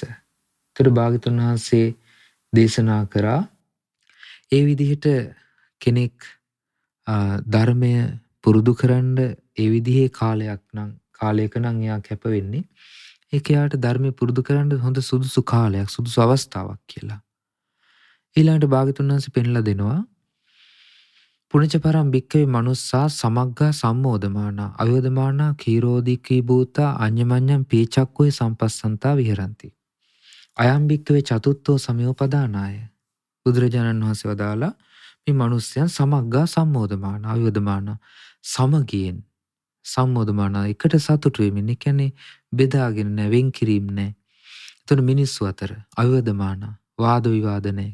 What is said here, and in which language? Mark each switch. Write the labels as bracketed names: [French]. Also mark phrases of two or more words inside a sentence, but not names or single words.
[Sinhala] ඒතර භාග්‍යතුන් වහන්සේ දේශනා කරා ඒ විදිහට කෙනෙක් ධර්මය පුරුදු කරන්න ඒ විදිහේ කාලයක නම් එයා කැප වෙන්නේ. ඒක එයාට ධර්මය පුරුදු කරන්න හොඳ සුදුසු කාලයක්, සුදුසු අවස්ථාවක් කියලා. ඊළඟට භාග්‍යතුන් වහන්සේ පෙන්ලා දෙනවා [Pali] පුණජ පරම් භික්කවේ මනුස්සා සමග්ගා සම්මෝධමානා අයෝධමානා කීරෝධිකී භූතා අඤ්ඤමඤ්ඤං පීචක්ඛෝය සම්පස්සන්තා විහෙරಂತಿ. අයම් භික්කවේ චතුත්ථෝ සමයෝපදානාය. [Sinhala] බුදුරජාණන් වහන්සේ වදාලා මේ මනුස්සයන් [Pali] සමග්ගා සම්මෝධමානා අයෝධමානා [Sinhala] සමගියෙන් සම්මෝධමානා එකට සතුටු වෙමින්. ඒ කියන්නේ බෙදාගෙන නැහැ, වෙන් කිරීම නැහැ. එතන මිනිස්සු අතර අයෝධමානා වාද විවාද නැහැ.